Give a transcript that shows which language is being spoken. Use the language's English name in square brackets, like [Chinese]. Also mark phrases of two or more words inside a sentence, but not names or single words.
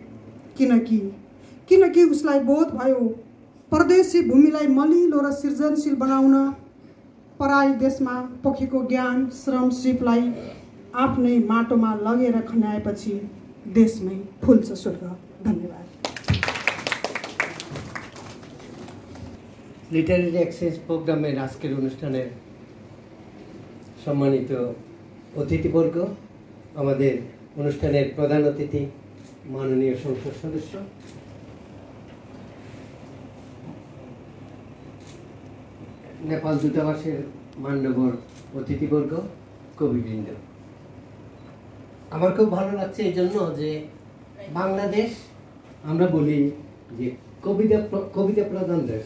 [Nepali] किनकि उसलाई बोध भयो परदेशी भूमिलाई मलिलो र सृजनशील बनाउन पराई देशमा पोखेको ज्ञान श्रम सिपलाई आफ्नै माटोमा लगेर खन्याएपछि देशमै फुल्छ स्वर्ग। धन्यवाद। [Bangla] লিটারেরি এক্সচেঞ্জ প্রোগ্রামের আজকের অনুষ্ঠানের সম্মানিত অতিথিবর্গ, আমাদের অনুষ্ঠানের প্রধান অতিথি মাননীয় সংসদ সদস্য, নেপাল দূতাবাসের মান্যবর অতিথিবর্গ, কবিবৃন্দ, আমার খুব ভালো লাগছে এই জন্য যে বাংলাদেশ আমরা বলি যে কবিতা প্রধান দেশ।